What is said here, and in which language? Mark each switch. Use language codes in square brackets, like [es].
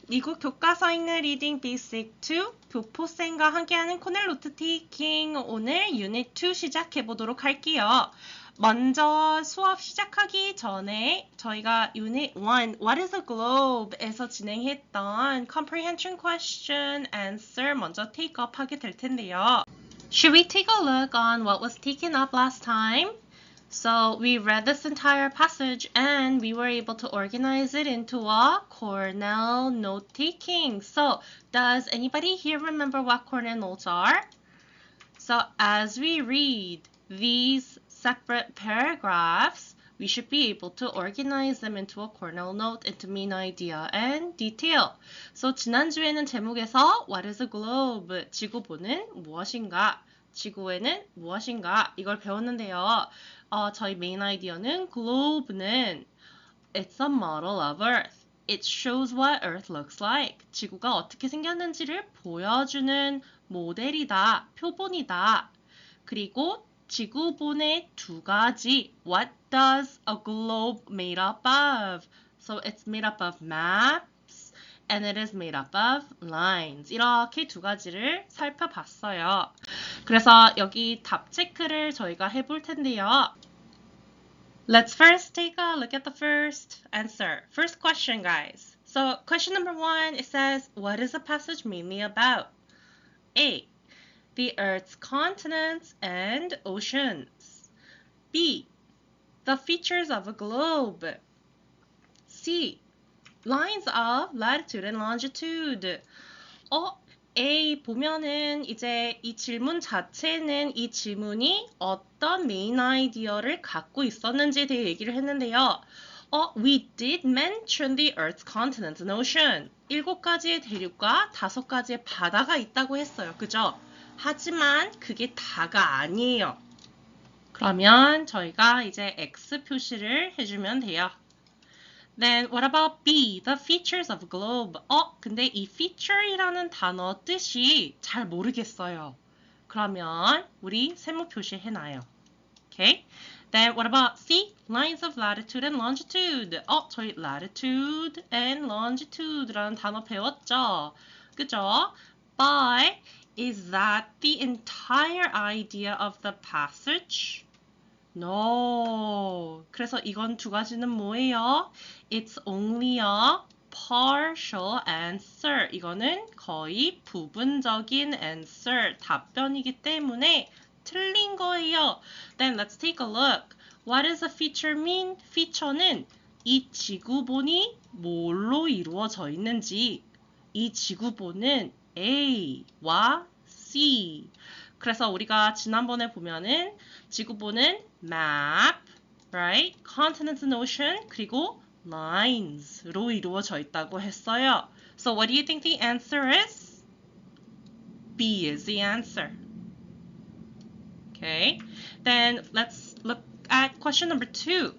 [ko] 미국 교과서 읽는 리딩 베이직 2 교포쌤과 함께하는 코넬노트테이킹 오늘 유닛 2 시작해 보도록 할게요. 먼저 수업 시작하기 전에 저희가 유닛 1 [en] What is a globe [ko] 에서 진행했던 [en] Comprehension question answer [ko] 먼저 [en] take up [ko] 하게 될 텐데요. [en] Should we take a look on what was taken up last time? So we read this entire passage and we were able to organize it into a Cornell note-taking. So does anybody here remember what Cornell notes are? So as we read these separate paragraphs, we should be able to organize them into a Cornell note into main idea and detail. So [ko] 지난주에는 제목에서 [en] What is a globe? [ko] 지구본은 무엇인가? 지구에는 무엇인가? 이걸 배웠는데요. 저희 메인 아이디어는 globe는 [en] It's a model of Earth. It shows what Earth looks like. [ko] 지구가 어떻게 생겼는지를 보여주는 모델이다, 표본이다. 그리고 지구본의 두 가지. [en] What does a globe made up of? So it's made up of maps and it is made up of lines. [ko] 이렇게 두 가지를 살펴봤어요. 그래서 여기 답 체크를 저희가 해볼 텐데요. [en] Let's first take a look at the first answer. First question, guys. So question number 1, it says, what is the passage mainly about? A, the Earth's continents and oceans. B, the features of a globe. C, lines of latitude and longitude. [ko] A 보면은 이제 이 질문 자체는 이 질문이 어떤 메인 아이디어를 갖고 있었는지에 대해 얘기를 했는데요. [en] We did mention the Earth's continents and ocean. [ko] 7가지의 대륙과 5가지의 바다가 있다고 했어요. 그죠? 하지만 그게 다가 아니에요. 그러면 저희가 이제 X 표시를 해주면 돼요. [en] Then what about B, the features of a globe? [ko] 근데 이 feature이라는 단어 뜻이 잘 모르겠어요. 그러면 우리 세모 표시해놔요. [en] Okay? Then what about C, lines of latitude and longitude? [ko] 저희 latitude and longitude라는 단어 배웠죠? 그죠? [en] But is that the entire idea of the passage? No. [ko] 그래서 이건 두 가지는 뭐예요? [en] It's only a partial answer. [ko] 이거는 거의 부분적인 answer, 답변이기 때문에 틀린 거예요. [en] Then let's take a look. What does a feature mean? [ko] feature는 이 지구본이 뭘로 이루어져 있는지, 이 지구본은 A와 C. 그래서 우리가 지난번에 보면은 지구본은 map, [en] right? continents and ocean, [ko] 그리고 lines로 이루어져 있다고 했어요. [en] So what do you think the answer is? B is the answer. Okay, then let's look at question number 2.